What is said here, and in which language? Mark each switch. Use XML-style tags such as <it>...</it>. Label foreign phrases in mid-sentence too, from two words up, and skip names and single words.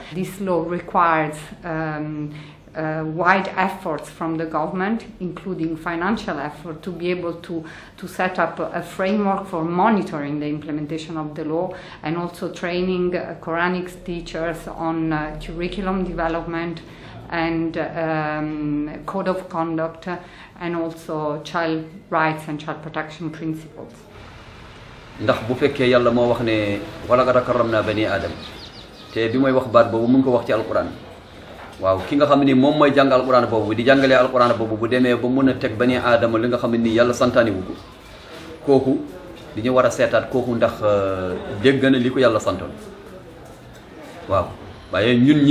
<en>This law requires wide efforts from the government, including financial effort, to be able to set up a framework for monitoring the implementation of the law, and also training Quranic teachers on curriculum development and code of conduct, and also child rights and child protection principles.</en> <wo>ndax bu fekkee yàlla moo wax ne wala</wo> <ar>قد كرمنا بني آدم</ar> <wo>te bi mooy wax baat boobu mu ngi ko wax ci alquran waaw ki nga xam ne moom mooy jàng alquran boobu di jàngalee alquran boobu bu demee ba mun a teg</wo> <ar>بني آدم</ar> <wo>li nga xam ne nii yàlla santaani wu ko kooku dañu war a seetaat kooku ndax dégg na li ko yàlla santoon waaw waaye ñun ñi</wo>